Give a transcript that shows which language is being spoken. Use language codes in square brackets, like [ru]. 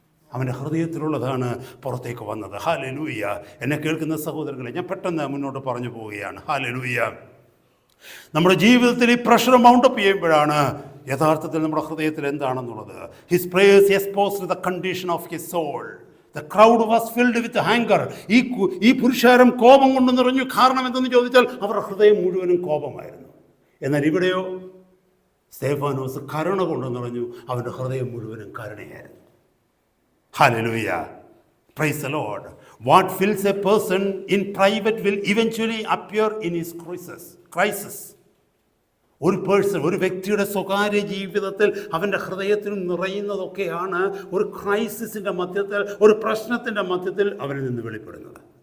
[ml] അവൻ്റെ ഹൃദയത്തിലുള്ളതാണ് പുറത്തേക്ക് വന്നത്. ഹല്ലേലൂയ. എന്നെ കേൾക്കുന്ന സഹോദരങ്ങളെ, ഞാൻ പെട്ടെന്ന് മുന്നോട്ട് പറഞ്ഞു പോവുകയാണ്. ഹല്ലേലൂയ. നമ്മുടെ ജീവിതത്തിൽ ഈ പ്രഷർ മൗണ്ടപ്പ് ചെയ്യുമ്പോഴാണ് യഥാർത്ഥത്തിൽ നമ്മുടെ ഹൃദയത്തിൽ എന്താണെന്നുള്ളത്. [en] His prayers exposed the condition of his soul. The crowd was filled with anger. [ml] ഈ പുരുഷാരം കോപം കൊണ്ട് നിറഞ്ഞു. കാരണം എന്തെന്ന് ചോദിച്ചാൽ അവരുടെ ഹൃദയം മുഴുവനും കോപമായിരുന്നു. എന്നാൽ ഇവിടെയോ സ്തെഫാനോസ് കരുണ കൊണ്ട് നിറഞ്ഞു. അവൻ്റെ ഹൃദയം മുഴുവനും കരുണയായിരുന്നു. Hallelujah. [en] Praise the Lord. What fills a person in private will eventually appear in his crisis. [ml] ഒരു വ്യക്തിയുടെ സ്വകാര്യ ജീവിതത്തിൽ അവൻ്റെ ഹൃദയത്തിൽ നിറയുന്നതൊക്കെയാണ് ഒരു ക്രൈസിസിൻ്റെ മധ്യത്തിൽ, ഒരു പ്രശ്നത്തിൻ്റെ മധ്യത്തിൽ അവരിൽ നിന്ന് വെളിപ്പെടുന്നത്.